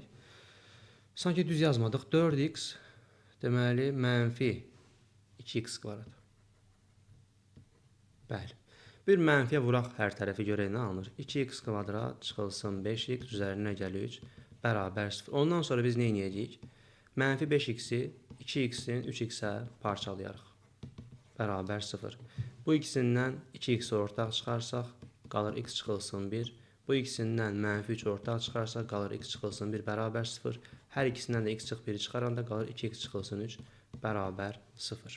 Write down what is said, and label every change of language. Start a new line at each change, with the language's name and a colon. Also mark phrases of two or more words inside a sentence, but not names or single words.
Azerbaijani: Sanki düz yazmadıq. 4x deməli mənfi 2x kvadrat. Bəli. Bir mənfiyə vuraq hər tərəfi görək nə alınır. 2x kvadrat çıxılsın 5x üzərinə gəlir 3 bərabər 0. Ondan sonra biz nə edəcəyik? Mənfi 5x-i 2x-in 3x-ə parçalayarıq. Bərabər 0. Bu ikisindən 2x ortaq çıxarsaq qalır x çıxılsın 1. Bu ikisindən mənfi 3 ortaq çıxarsaq qalır x çıxılsın 1 bərabər 0. Hər ikisindən də x çıx 1'i çıxaranda qalır 2x çıxılsın 3 bərabər 0.